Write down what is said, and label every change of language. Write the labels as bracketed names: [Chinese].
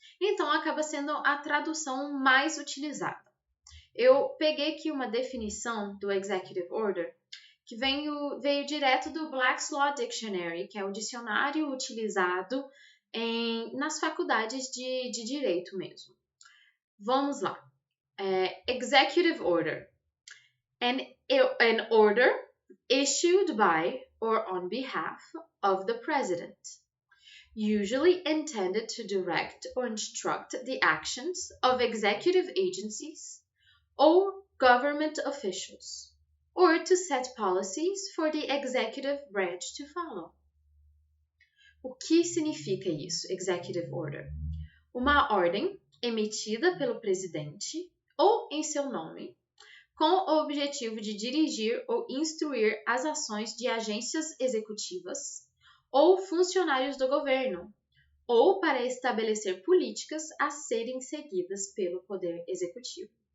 [Portuguese] Então, acaba sendo a tradução mais utilizada. Eu peguei aqui uma definição do Executive Order que veio direto do Black's Law Dictionary, que é o dicionário utilizado nas faculdades de direito mesmo. Vamos lá. Executive Order. [English] An order issued by or on behalf of the President, usually intended to direct or instruct the actions of executive agencies or government officials, or to set policies for the executive branch to follow. [Portuguese] O que significa isso, Executive Order? Uma ordem emitida pelo presidente ou em seu nome, com o objetivo de dirigir ou instruir as ações de agências executivas ou funcionários do governo, ou para estabelecer políticas a serem seguidas pelo Poder Executivo.